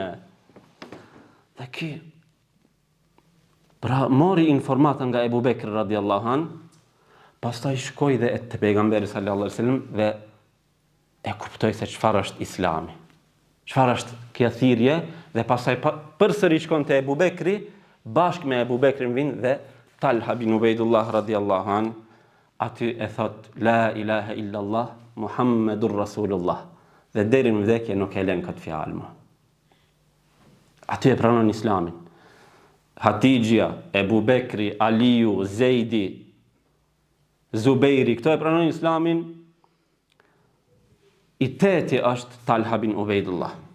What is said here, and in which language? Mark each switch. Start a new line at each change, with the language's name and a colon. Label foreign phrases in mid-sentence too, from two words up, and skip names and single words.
Albanian: Dhe pra mori informatën nga Ebu Bekri
Arabic: رضي الله عنه,
Albanian: pastaj shkoi dhe te pejgamberi
Arabic: صلى الله عليه وسلم
Albanian: dhe e kuptoi se çfarë është Islami. Çfarë është kjo thirrje dhe pastaj përsëri shkon te Ebu Bekri, bashkë me Ebu Bekrin vin dhe Talha bin Ubejdullah
Arabic: رضي الله عنه,
Albanian: aty e thot
Arabic: لا إله إلا الله محمد رسول الله.
Albanian: Dhe deri në vdekje nuk e lën këtë fjalë më. Aty e pranon Islamin. Hatixhia, Ebu Bekri, Aliu, Zejdi, Zubejri, këto e pranon Islamin. I teti është Talha bin Ubejdullah.